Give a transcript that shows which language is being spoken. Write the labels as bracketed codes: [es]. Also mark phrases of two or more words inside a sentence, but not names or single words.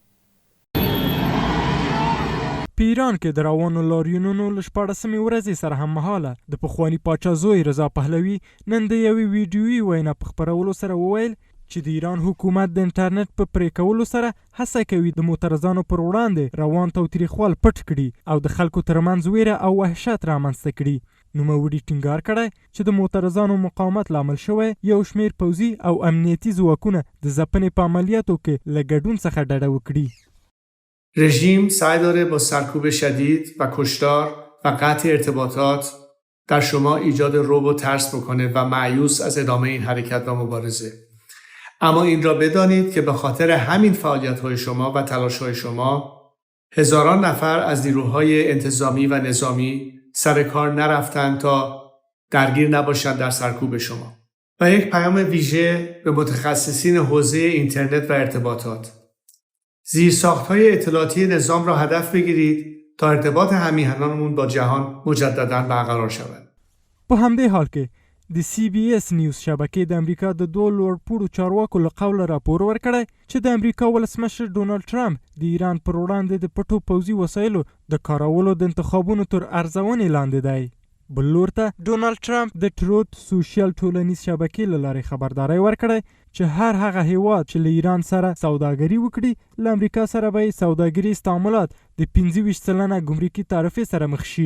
[ps] په ایران کې د روانو لاریونونو له 14مې ورځې سره هم مهاله د پخواني پاچا زوی رضا پهلوي نن د یوې ویډیویي وینا په خپرولو سره وویل چې د ایران حکومت د انټرنیټ په پرې کولو سره هڅه کوي د معترضانو پر وړاندې روان تاوتریخوال پټ کړي او د خلکو ترمنځ ویره او وحشت رامنځته کړي. نوموړي ټینګار کړی چې د معترضانو مقاومت لامل شوی یو شمیر پوځي او امنیتي ځواکونه د ځپنې په عملیاتو کې له ګډون څخه ډډه وکړي. [fa] رژیم سعی داره با سرکوب شدید و کشتار و قطع ارتباطات در شما ایجاد رعب و ترس بکنه و مایوس از ادامه این حرکت و مبارزه. اما این را بدانید که به خاطر همین فعالیت‌های شما و تلاش‌های شما هزاران نفر از نیروهای انتظامی و نظامی سر کار نرفتند تا درگیر نباشند در سرکوب شما. و یک پیام ویژه به متخصصین حوزه اینترنت و ارتباطات: زیرساخت‌های اطلاعاتی نظام را هدف بگیرید تا ارتباط همیهنانمون با جهان مجدداً برقرار شود. [ps] په همدې حال کې د CBS نیوز شبکې د امریکا د دوه لوړپوړو چارواکو له قوله راپور ورکړی چې د امریکا ولسمشر ډونالد ټرمپ د ایران پر وړاندې د پټو پوځي وسایلو د کارولو د انتخابونو تر ارزونې لاندې دی. بل لور ته ډونالد ټرمپ د ټروت سوشل ټولنیز شبکې له لارې خبرداری ورکړی چې هر هغه هیواد چې له ایران سره سوداګري وکړي له امریکا سره به یې سوداګري استعمالات د 25% ګمرکي تعرفې سره مخ شي.